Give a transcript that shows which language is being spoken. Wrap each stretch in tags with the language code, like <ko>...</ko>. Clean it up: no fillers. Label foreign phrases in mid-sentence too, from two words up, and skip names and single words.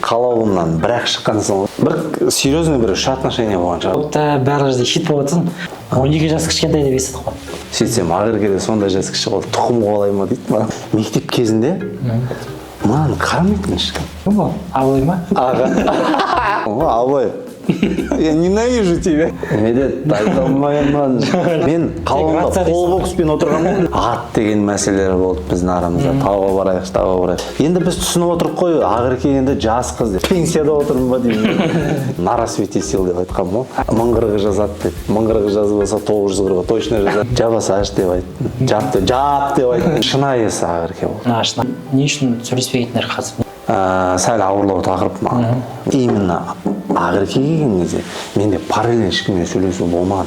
<kk>Қалауымнан бір-ақ шыққан соң бір серьезный бір үш отношения болған шығар. Барлық жерде хит болып жатсын. 12 жас кішкентай деп естідік қой. Сөйтсем Ақерке де сондай жас кіші болды, тұқым қуалай ма дейді маған. Мектеп кезінде маған қарамайтын ешкім. Кім бұл? Абылай ма? Аға. Абылай.</kk> <ru>Я ненавижу тебя.</ru> <kk>Медет, айта алмаймын. Мен қалуымда қолбокспен отырғанмын. Ат деген мәселелер болды біздің арамызда. Тауға барайықшы, тауға барайық. Енді біз түсініп отырып қой, Ақерке енді жас қыз деп. Пенсияда отырмын ба деймін.</kk> <ru>На рассвете сел</ru> <kk>деп айтқам ғой. 1040 жазады деп. 1040 жазып болса 940 точно жазады. Жабасаш деп айттым. Жап деп айттым. Шынайысы Ақерке болды. Шынайы. Не үшін сөйлеспейтіндер қазір? Сәл ауырлау тақырып маған. Именно Ақерке келген кезде менде параллельно ешкіммен сөйлесу болмаған.</kk>